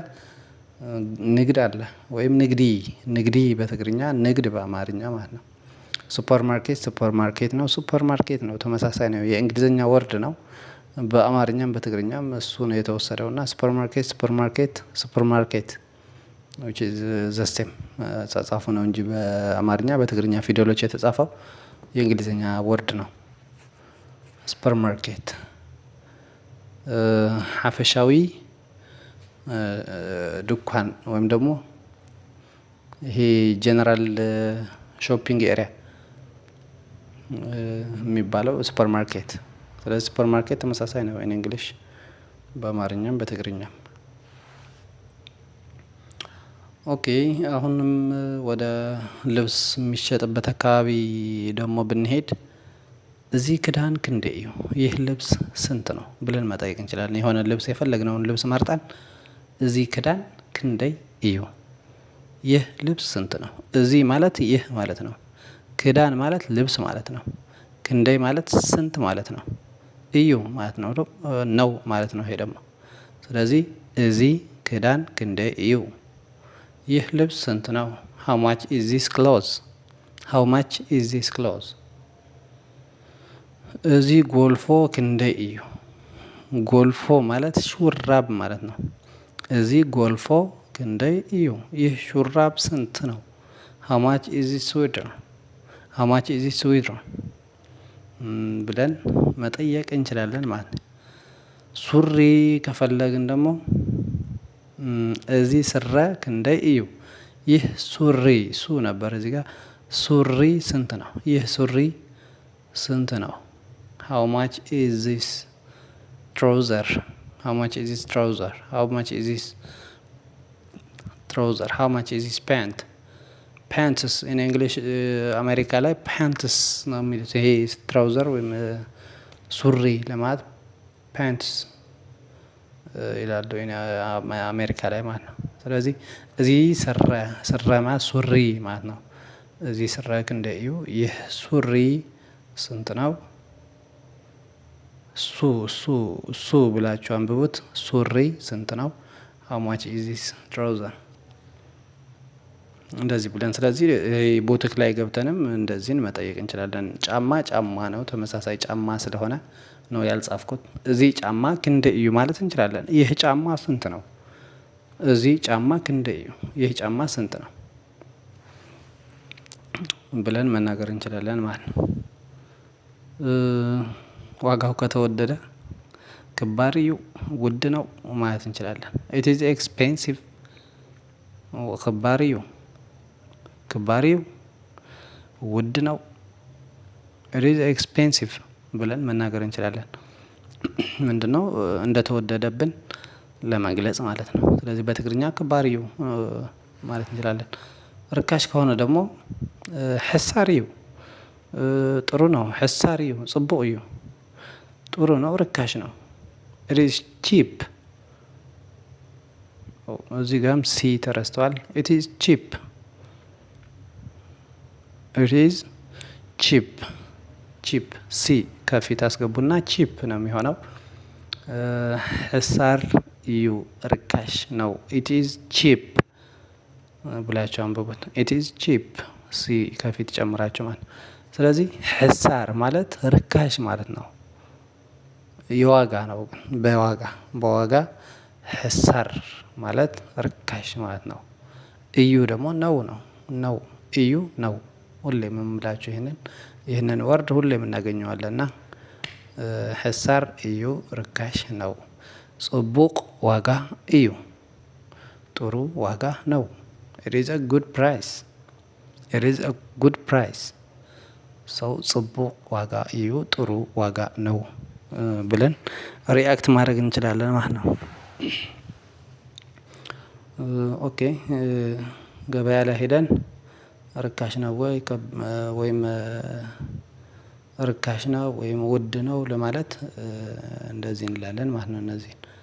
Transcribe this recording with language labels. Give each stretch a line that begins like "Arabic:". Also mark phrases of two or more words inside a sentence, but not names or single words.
Amharic: ንግድ አለ ወይም ንግዲ በትግርኛ ንግድ በአማርኛ ማለት ነው። ሱፐር ማርኬት ነው ተመሳሳይ ነው የእንግሊዘኛ ወርድ ነው። በአማርኛም በትግርኛም እሱ ነው የተወሰደው እና ሱፐር ማርኬት
English: which is the same
Amharic: አጻጻፉ ነው እንጂ በአማርኛ በትግርኛ ፊደሎች የተጻፈው የእንግሊዘኛ ወርድ ነው። ሱፐር ማርኬት ሀፈሻዊ ድኳን ወይም ደግሞ ይሄ
English: general shopping area
Amharic: የሚባለው ሱፐር ማርኬት። ስለዚህ ሱፐር ማርኬት ተመሳሳይ ነው
English: in English
Amharic: በአማርኛም በትግርኛም። ኦኬ አሁንም ወደ ልብስ የሚሸጥበት አካባቢ ደግሞ ብንሄድ
Tigrinya: እዚህ ክዳን ክንዴ እዩ
Amharic: ይህ ልብስ ስንት ነው ብለን መጠየቅ እንችላለን። የሆነ ልብስ የፈለግነውን ልብስ መርጠን
Tigrinya: እዚህ ክዳን ክንደይ እዩ
Amharic: ይህ ልብስ ስንት ነው? እዚህ ማለት ይህ ማለት ነው። ክዳን ማለት ልብስ ማለት ነው። ክንደይ ማለት ስንት ማለት ነው። እዩ ማለት ነው ማለት ነው። ይሄ ደግሞ ስለዚህ
Tigrinya: እዚህ ክዳን ክንደይ እዩ
Amharic: ይህ ልብስ ስንት ነው?
English: how much is this clothes
Tigrinya: እዚህ ጎልፎ ክንደይ እዩ
Amharic: ጎልፎ ማለት ሹራብ ማለት ነው።
Tigrinya: እዚህ ጎልፎ ክንደይ እዩ
Amharic: ይህ ሹራብ ስንት ነው?
English: how much is this sweater
Amharic: ብለን መጠየቅ እንችላለን ማለት ነው። ሱሪ ከፈለግን ደግሞ
Tigrinya: እዚህ ስረ ክንደይ እዩ
Amharic: ይህ ሱሪ ነበር እዚህ ጋር ሱሪ ስንት ነው? ይህ ሱሪ ስንት ነው?
English: how much is this trouser how much is this pants in English
Amharic: አሜሪካ ላይ pants ነው የሚሉት ይሄ ትራውዘር ወይም ሱሪ ለማለት pants ይላሉ አሜሪካ ላይ ማለት ነው። ስለዚህ
Tigrinya: እዚህ ስረ
Amharic: ማለት ሱሪ ማለት ነው።
Tigrinya: እዚህ ስረ ክንደይ እዩ
Amharic: ይህ ሱሪ ስንት ነው? ሱ ብላችሁ አንብቡት ሱሪ ስንት ነው?
English: how much is this trouser
Amharic: እንደዚህ ብለን ስለዚህ ቡቲክ ላይ ገብተንም እንደዚህን መጠየቅ እንችላለን። ጫማ ነው ተመሳሳይ ጫማ ስለሆነ ነው ያልጻፍኩት።
Tigrinya: እዚህ ጫማ ክንደይ እዩ
Amharic: ማለት እንችላለን። ይህ ጫማ ስንት ነው?
Tigrinya: እዚህ ጫማ ክንደይ እዩ
Amharic: ይህ ጫማ ስንት ነው ብለን መናገር እንችላለን ማለት ነው። ዋጋው ከተወደደ
Tigrinya: ክባር እዩ
Amharic: ውድ ነው ማለት እንችላለን።
English: it is expensive
Tigrinya: ክባር እዩ
Amharic: ውድ ነው
English: it is expensive
Amharic: ብለን መናገር እንችላለን። ምንድነው እንደተወደደብን ለመግለጽ ማለት ነው። ስለዚህ በትግርኛ
Tigrinya: ክባር እዩ
Amharic: ማለት እንችላለን። ርካሽ ከሆነ ደግሞ
Tigrinya: ሕሳር እዩ
Amharic: ጥሩ ነው
Tigrinya: ሕሳር እዩ ጽቡቅ እዩ
Amharic: ጥሩ ነው ርካሽ ነው
English: it is cheap
Amharic: እዚህ ጋርም ሲ ተረስቷል።
English: it is cheap
Amharic: ሲ ከፊት አስገቡና ቺፕ ነው የሚሆነው።
Tigrinya: ሕሳር እዩ
Amharic: ርካሽ ነው
English: it is cheap
Amharic: ብላችሁ አንብቡት
English: it is cheap
Amharic: ሲ ከፊት ጨምራችሁ ማለት። ስለዚህ ሕሳር ማለት ርካሽ ማለት ነው። የዋጋ ነው በዋጋ ሕሳር ማለት ርካሽ ማለት ነው። እዩ ደግሞ ነው ነው ነው እዩ ነው። ሁሌም የምላችሁ ይህንን ወርድ ሁሌም እናገኘዋለን እና
Tigrinya: ሕሳር እዩ
Amharic: ርካሽ ነው።
Tigrinya: ጽቡቅ ዋጋ እዩ
Amharic: ጥሩ ዋጋ ነው።
English: it is a good price it is a good price
Amharic: ሰው
Tigrinya: ጽቡቅ ዋጋ እዩ
Amharic: ጥሩ ዋጋ ነው ብለን ሪአክት ማድረግ እንችላለን ማለት ነው። ኦኬ ገበያ ላይ ሄደን ርካሽ ነው ወይም ርካሽ ነው ወይም ውድ ነው ለማለት እንደዚህ እንላለን ማለት ነው። እነዚህን